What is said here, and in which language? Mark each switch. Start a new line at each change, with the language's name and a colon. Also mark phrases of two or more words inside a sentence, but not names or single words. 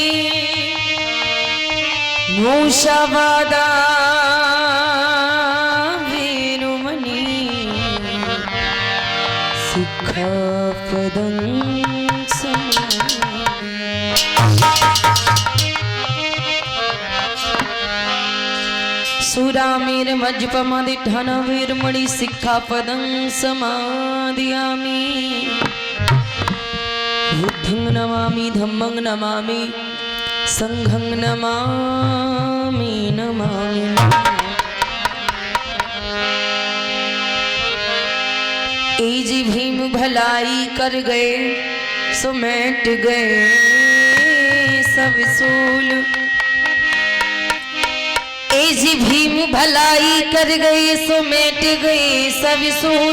Pali: मूषावादा वीरुमणि सिक्खापदं सुरामीर्मज्जपमादिठान वीरमणि सिक्खापदं समादयामि बुद्धं नमामि धम्मं नमामि संघं नमामि नमामि।
Hindi: ए जी भीम भलाई कर गए सो मिट गए सब सूल। ए जी भीम भलाई कर गए सो मिट गए सब सूल।